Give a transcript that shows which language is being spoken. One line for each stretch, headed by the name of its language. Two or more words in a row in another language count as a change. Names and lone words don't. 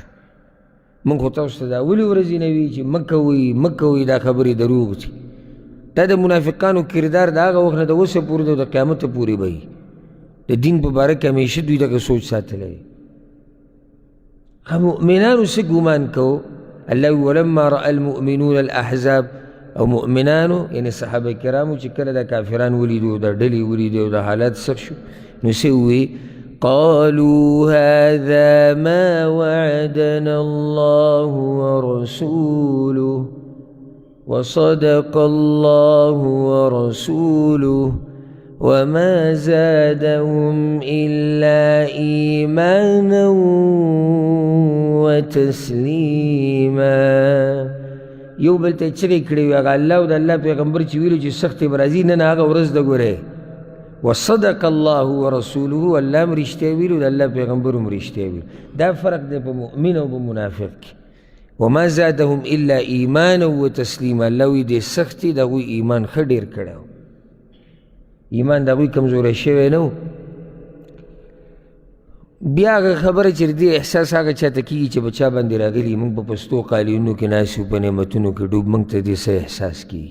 Pashto: موږ خو تاسو ته دا ولې ورځې نه وي چې مه کوئ مه کوئ، دا خبرې دروغ دي. دا د منافقانو کردار د هغه وخت نه د اوسه پورې د قیامته پورې به وي. د دین په باره کې همیشه دوی دغه سوچ ساتلی. مؤمنانو څه ګمان کوو؟
Arabic: الله ولما رأى المؤمنون الأحزاب،
Pashto: او مؤمنانو یعنی صحابه کرامو چې کله د کافران ولیدو، د ډلې ولیدو، د حالات سخت شو، نو څه ووایي؟
Arabic: قالوا هذا ما وعدنا الله ورسوله وصدق الله ورسوله وما زادهم إلا إيمانا وتسليما.
Pashto: یو بل ته چغې کړې وي هغه الله او د الله پیغمبر چې ویلو چې سختې به راځي، نن هغه ورځ ده. ګورئ
Arabic: وصدق الله ورسوله،
Pashto: الله هم رښتیا ویلو، د الله پیغمبر هم رښتیا ویلو. دا فرق دی په مؤمن او په منافق کې.
Arabic: وما زادهم الا ایمانا وتسلیما.
Pashto: الله وایي دې سختې د هغوی ایمان ښه ډېر کړی و، ایمان د هغوی کمزوری شوی نه و. بیا هغه خبره چې دې احساس هغه چاته کېږي چې په چا باندې راغلي، موږ په پستو قالینونو کې ناست یو، په نعمتونو کې ډوب، موږ ته دې څه احساس کېږي؟